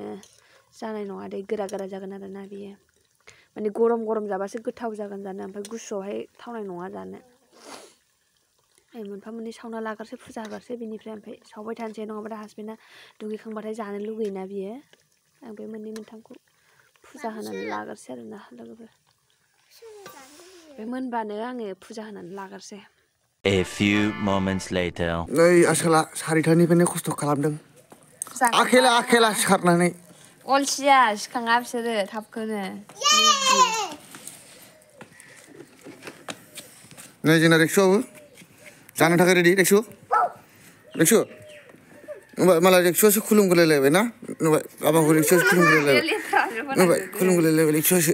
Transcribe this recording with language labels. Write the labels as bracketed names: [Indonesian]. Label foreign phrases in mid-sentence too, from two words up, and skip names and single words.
[Bodo] जानाय नङा दे गोरा जागोन आरोना बियो माने गरम जाबासो गोथाव जागोन जानो ओमफ्राय गुसुआवहाय थावनाय नङा जानो आं मोनफा मोननै सावना लाग्रोसै फुजा होग्रोसै बिनिफ्राय ओमफ्राय सावबाय थानोसै नङाबा हासबेन्डआ दुगैखांबाथाय जानो लुगैयोना बियो आं बे मोननै मोनथामखौ फुजा होनानै लाग्रोसै आरोना लोगोफोर बे मोनबानो आङो फुजा होनानै लाग्रोसै [English] A few moments later. [Bodo] नै आसोला 4:00निफ्रायनो खस्थ' खालामदों आखेला सिखारनानै अलसिया सिखाङा बिसोरो थाबखौनो नै जोंना रेक्सुआबो जानो थाखाय रेडि रेक्सु माला रेक्सुआसो खुलुमगुलायलायबाय ना नुबाय बाबाखौ रेक्सुआसो खुलुमगुलायलायबाय खुलुमगुलायलायबाय रेक्सुआसो